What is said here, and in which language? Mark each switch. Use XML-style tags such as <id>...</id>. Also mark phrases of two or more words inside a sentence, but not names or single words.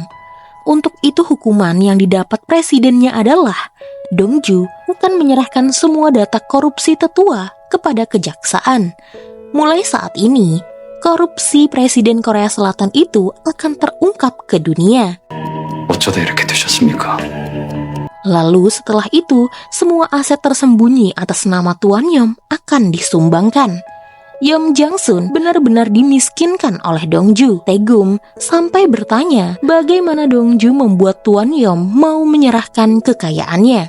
<id>Untuk itu hukuman yang didapat presidennya adalah Dongju akan menyerahkan semua data korupsi tetua kepada kejaksaan. Mulai saat ini, korupsi presiden Korea Selatan itu akan terungkap ke dunia.</id> <ko>어쩌다 이렇게 되셨습니까?</ko> <id>Lalu setelah itu, semua aset tersembunyi atas nama Tuan Yom akan disumbangkan. Yom Jang-sun benar-benar dimiskinkan oleh Dongju. Taegum sampai bertanya bagaimana Dongju membuat Tuan Yom mau menyerahkan kekayaannya.</id>